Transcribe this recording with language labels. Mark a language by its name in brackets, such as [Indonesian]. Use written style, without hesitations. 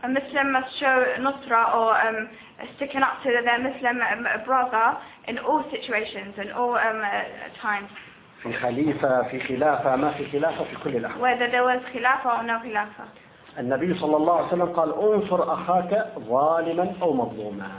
[English] A Muslim must show Nusra or sticking up to their Muslim brother in all situations and all times. [Arabic] في خليفة في خلافة ما في خلافة في كل الأحوال. [English] Whether there was خلافة or no خلافة. [Arabic] النبي صلى الله عليه وسلم قال انصر أخاك ظالما أو مظلوما.